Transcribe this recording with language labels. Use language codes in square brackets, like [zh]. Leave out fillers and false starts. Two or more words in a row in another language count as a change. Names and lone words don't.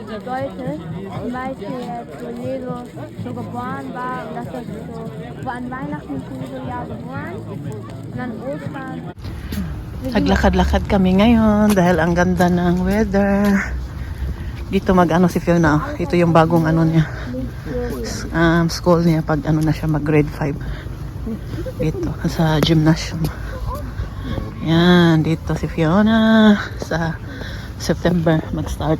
[de] bedeutet, zum Beispiel jetzt, wo Jesus so geboren war und dass das so, wo an Weihnachten ist Jesus ja geboren und an Ostern. [tl] Naglakad-lakad kami ngayon dahil ang ganda ng weather. Dito mag-ano si Fiona. Ito yung bagong ano niya. School niya pag ano na siya mag grade 5. Dito, sa gymnasium. Yan, dito si Fiona sa September mag-start.